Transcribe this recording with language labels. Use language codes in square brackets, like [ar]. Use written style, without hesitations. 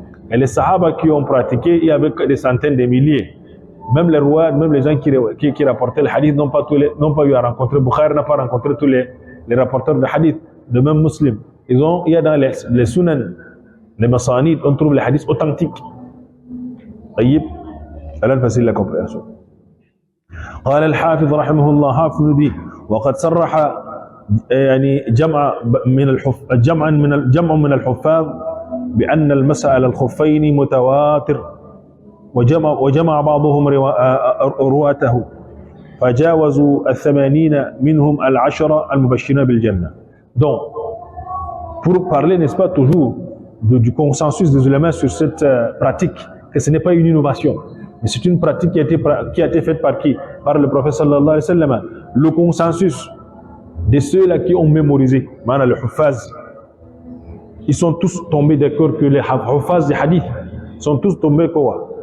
[fr] Et les sahaba qui ont pratiqué, il y avait des centaines de milliers. Même les rois, même les gens qui rapportaient le hadith n'ont pas eu à rencontrer. Bukhari n'a pas rencontré tous les rapporteurs de hadith. De même Muslim. Il y a dans les sunan, les masanid, on trouve les hadiths authentiques. طيب. Alors facile la compréhension. [ar] قال الحافظ رحمه الله حافظ دي وقد صرح يعني جمع من الحفاظ بأن المسح على الخفين متواتر وجمع بعضهم رواته فجاوزوا 80 منهم 10 المبشرين بالجنة. [fr] Donc pour parler, n'est-ce pas, toujours du consensus des ulama sur cette pratique, que ce n'est pas une innovation, mais c'est une pratique qui a été faite par qui? Par le prophète sallallahu alayhi wa sallam. Le consensus de ceux-là qui ont mémorisé, maanaam le huffaz, ils sont tous tombés d'accord que les huffaz des hadiths sont tous tombés quoi?